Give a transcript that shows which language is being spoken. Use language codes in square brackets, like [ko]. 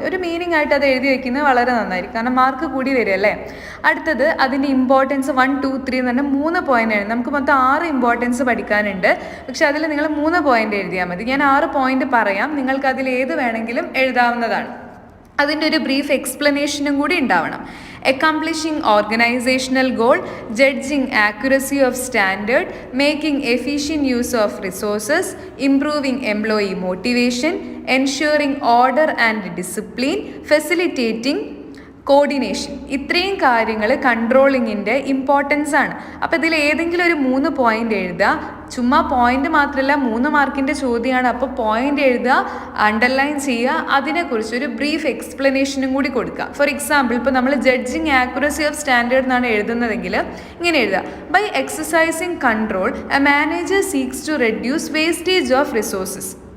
[ml] ഒരു മീനിങ് ആയിട്ട് അത് എഴുതി വയ്ക്കുന്നത് വളരെ നന്നായിരിക്കും, കാരണം മാർക്ക് കൂടി വരികയല്ലേ. അടുത്തത് അതിൻ്റെ ഇമ്പോർട്ടൻസ് 1, 2, 3 എന്ന് പറഞ്ഞാൽ 3 പോയിൻ്റാണ്. നമുക്ക് മൊത്തം 6 ഇമ്പോർട്ടൻസ് പഠിക്കാനുണ്ട്. പക്ഷെ അതിൽ നിങ്ങൾ 3 പോയിൻ്റ് എഴുതിയാൽ മതി. ഞാൻ 6 പോയിൻ്റ് പറയാം, നിങ്ങൾക്ക് അതിൽ ഏത് വേണമെങ്കിലും എഴുതാവുന്നതാണ്. അതിൻ്റെ ഒരു ബ്രീഫ് എക്സ്പ്ലനേഷനും കൂടി ഉണ്ടാവണം. [en] accomplishing organizational goal, judging accuracy of standard, making efficient use of resources, improving employee motivation, ensuring order and discipline, facilitating coordination. [ml] ഇത്രയും കാര്യങ്ങൾ കൺട്രോളിങ്ങിൻ്റെ ഇമ്പോർട്ടൻസ് ആണ്. അപ്പോൾ ഇതിൽ ഏതെങ്കിലും ഒരു 3 പോയിൻ്റ് എഴുതുക. ചുമ്മാ പോയിൻ്റ് മാത്രമല്ല, 3 മാർക്കിൻ്റെ ചോദ്യമാണ്. അപ്പോൾ പോയിൻ്റ് എഴുതുക, അണ്ടർലൈൻ ചെയ്യുക, അതിനെക്കുറിച്ച് ഒരു ബ്രീഫ് എക്സ്പ്ലനേഷനും കൂടി കൊടുക്കുക. [en] for example, [ml] ഇപ്പോൾ നമ്മൾ [en] judging accuracy of standard [ml] എന്നാണ് എഴുതുന്നതെങ്കിൽ ഇങ്ങനെ എഴുതുക: [en] By exercising control a manager seeks to reduce wastage of resources.